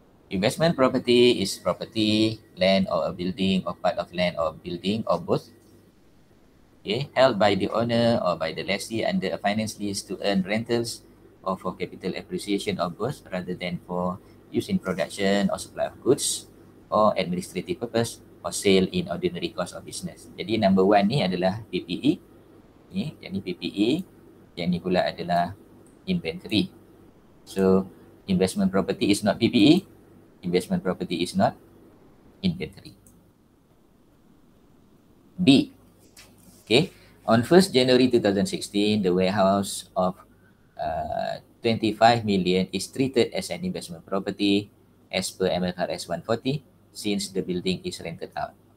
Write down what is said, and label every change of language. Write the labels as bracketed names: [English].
[English] Investment property is property, land or a building or part of land or building or both. Held by the owner or by the lessee under a finance lease to earn rentals or for capital appreciation or both rather than for use in production or supply of goods or administrative purpose or sale in ordinary course of business. [Malay] Jadi number 1 ni adalah PPE. Yang ni PPE, yang ni pula adalah inventory. [English] So investment property is not PPE, investment property is not inventory. B. On 1st January 2016, the warehouse of 25 million is treated as an investment property as per MFRS 140 since the building is rented out.